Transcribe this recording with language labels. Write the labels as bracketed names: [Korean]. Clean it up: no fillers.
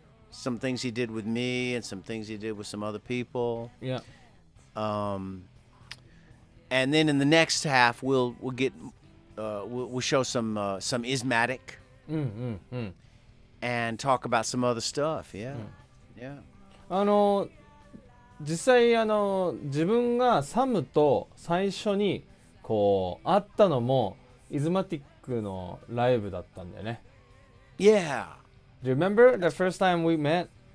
[English] some things he did with me and some things he did with some other people. Yeah. And then in the next half, we'll get we'll show some IZMATIK [Japanese] うんうんうん。 [English] and talk about some other stuff. Yeah, yeah. [Japanese] 実際自分がサムと最初にこう会ったのもIZMATIKのライブだったんだよね。 [English] Yeah. Do you remember the first time we met?